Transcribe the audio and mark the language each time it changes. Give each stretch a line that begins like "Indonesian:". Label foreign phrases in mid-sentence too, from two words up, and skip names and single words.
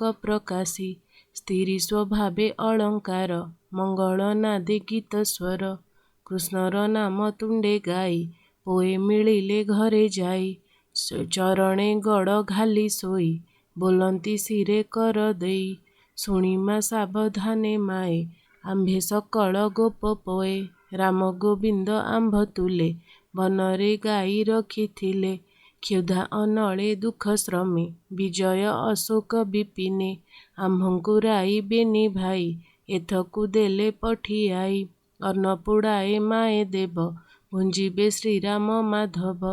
Odia: ପ୍ରକାଶି ସ୍ତ୍ରୀ ସ୍ୱଭାବେ ଅଳଙ୍କାର ମଙ୍ଗଳ ନାଦେ ଗୀତ ସ୍ୱର କୃଷ୍ଣର ନାମ ତୁଣ୍ଡେ ଗାଇ ପୋଏ ମିଳିଲେ ଘରେ ଯାଇ ଚରଣେ ଗଡ଼ ଘାଲି ସୋଇ ବୋଲନ୍ତି ସିରେ କର ଦେଇ ଶୁଣି ମା ସାବଧାନେ ମାଏ ଆମ୍ଭେ ସକଳ ଗୋପ ପୋଏ ରାମ ଗୋବିନ୍ଦ ଆମ୍ଭ ତୁଲେ ବନରେ ଗାଈ ରଖିଥିଲେ। କ୍ଷୁଧା ଅନଳେ ଦୁଃଖ ଶ୍ରମେ, ବିଜୟ ଅଶୋକ ବିପିନେ। ଆମ୍ଭଙ୍କୁ ରାଇବେନି ଭାଇ, ଏଥକୁ ଦେଲେ ପଠିଆଇ। ଅନ୍ନ ପୋଡ଼ାଏ ମାଏ ଦେବ, ଭୁଞ୍ଜିବେ ଶ୍ରୀରାମ ମାଧବ।